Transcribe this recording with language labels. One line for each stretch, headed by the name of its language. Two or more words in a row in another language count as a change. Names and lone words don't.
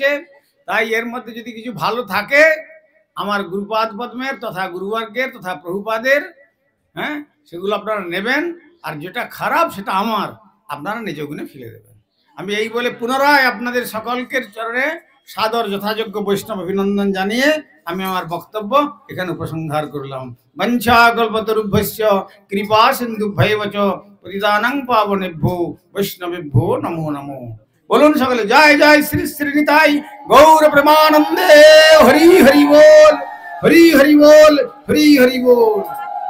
Bangla: তাই এর মধ্যে যদি কিছু ভালো থাকে আমার গুরুপাদ পদ্মের তথা গুরুবর্গের তথা প্রভুপাদের, হ্যাঁ, সেগুলো আপনারা নেবেন, আর যেটা খারাপ সেটা আমার, আপনারা নিজ গুণে ফেলে দেবেন। আমি এই বলে পুনরায় আপনাদের সকলকে চরণে সাদর যথাযোগ্য বৈষ্ণব অভিনন্দন জানিয়ে আমি আমার বক্তব্য এখানে উপসংহার করলাম।
Sanskrit: বঞ্ছা কল্পতরুভ্যস্য কৃপা সিন্ধুভ্যৈব চ পতিতানাং পাবনেভ্যো বৈষ্ণবেভ্যো নমো নমো।
Bangla: বলুন সকলে জয় জয় শ্রী শ্রী নিতাই গৌর প্রেমানন্দে। হরি হরি বল, হরি হরি বল, হরি হরি বল।